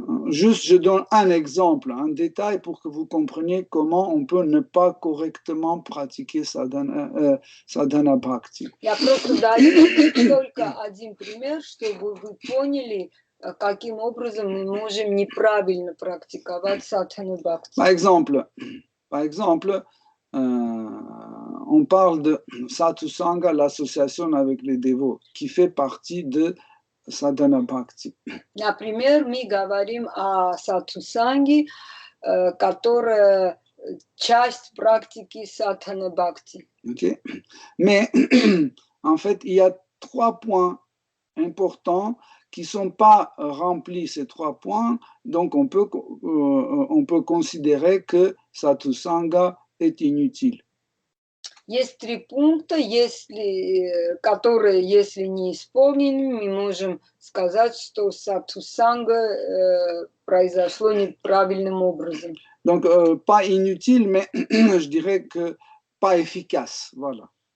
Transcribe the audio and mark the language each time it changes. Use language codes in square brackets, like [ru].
[fr] Juste, je donne un exemple, un détail pour que vous compreniez comment on peut ne pas correctement pratiquer sadhana bhakti. [ru] Я просто даю только один пример, чтобы вы поняли, каким образом мы можем неправильно практиковать садхана бхакти. [fr] Par exemple, on parle de satusanga, l'association avec les dévots, qui fait partie de sadhana bhakti. [ru] Например, мы говорим о сатусанге, которая часть практики садхана бхакти. Okay. [fr] Mais en fait, il y a 3 points importants qui ne sont pas remplis, ces 3 points, donc on peut considérer que satusanga est inutile. [ru] Есть 3 пункта, которые, если не исполнены, мы можем сказать, что сатусанга произошло неправильным образом. [fr] Donc, pas inutile, mais je dirais que pas efficace, voilà.